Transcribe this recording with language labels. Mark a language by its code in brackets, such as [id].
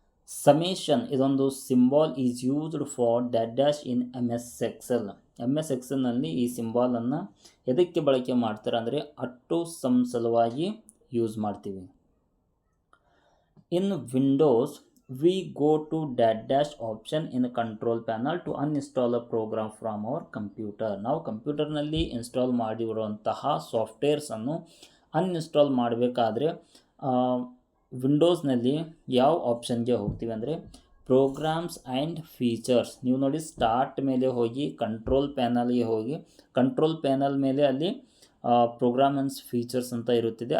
[en] Summation ಇದೊಂದು symbol is used for dash in MS Excel. [kn] MS Excelನಲ್ಲಿ ಈ ಸಿಂಬಾಲನ್ನು ಎದಕ್ಕೆ ಬಳಕೆ ಮಾಡ್ತಾರೆ ಅಂದರೆ ಅಟ್ಟು ಸಮ್ ಸಲುವಾಗಿ ಯೂಸ್ ಮಾಡ್ತೀವಿ. [en] In Windows we go to dash option in the control panel to uninstall a program from our computer. [kn] ನಾವು ಕಂಪ್ಯೂಟರ್ನಲ್ಲಿ ಇನ್ಸ್ಟಾಲ್ ಮಾಡಿರುವಂತಹ ಸಾಫ್ಟ್ವೇರ್ಸನ್ನು ಅನ್ಇನ್ಸ್ಟಾಲ್ ಮಾಡಬೇಕಾದ್ರೆ ವಿಂಡೋಸ್ನಲ್ಲಿ ಯಾವ ಆಪ್ಷನ್ಗೆ ಹೋಗ್ತೀವಿ ಅಂದರೆ ಪ್ರೋಗ್ರಾಮ್ಸ್ ಆ್ಯಂಡ್ ಫೀಚರ್ಸ್. ನೀವು ನೋಡಿ ಸ್ಟಾರ್ಟ್ ಮೇಲೆ ಹೋಗಿ ಕಂಟ್ರೋಲ್ ಪ್ಯಾನಲ್ಗೆ ಹೋಗಿ ಕಂಟ್ರೋಲ್ ಪ್ಯಾನಲ್ ಮೇಲೆ ಅಲ್ಲಿ ಪ್ರೋಗ್ರಾಮ್ ಆ್ಯಂಡ್ ಫೀಚರ್ಸ್ ಅಂತ ಇರುತ್ತದೆ.